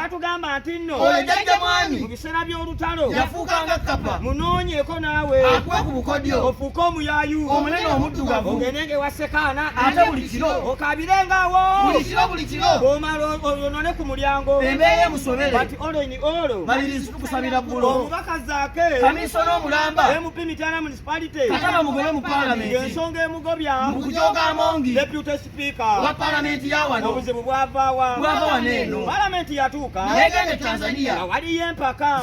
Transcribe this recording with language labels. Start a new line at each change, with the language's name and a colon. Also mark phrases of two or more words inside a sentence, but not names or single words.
Ganda: Batugamba nti nno. Oyo jjajja mwami. Mu biseera by'olutalo. Yafuukanga kkapa. Munoonyeeko naawe. Akuwe ku bukodyo. Ofuuke omuyaayu. Omunene omuddugavu. Ogende nge wa Sekaana. Ate buli kiro. Okabirengawo. Buli kiro, buli kiro. Bw'omala o-, oyonone ku mulyango. Embeera emusobere.
English: But all in all.
Ganda: Mabirizi tukusabira bbulo. Omubaka zaake. Kamiisona omulamba. M P Mityaana Municipality. Kataba mugobe mu Paalamenti. Ng'ensonga emugobya. Mu kujooga Amongi.
English: Deputy Speaker.
Ganda: Wa Paalamenti ya wano. Obuzibu bwava wa? Bwava wano eno. Paalamenti yatuuka. Naye genda e Tanzania. Nga waliyo empaka.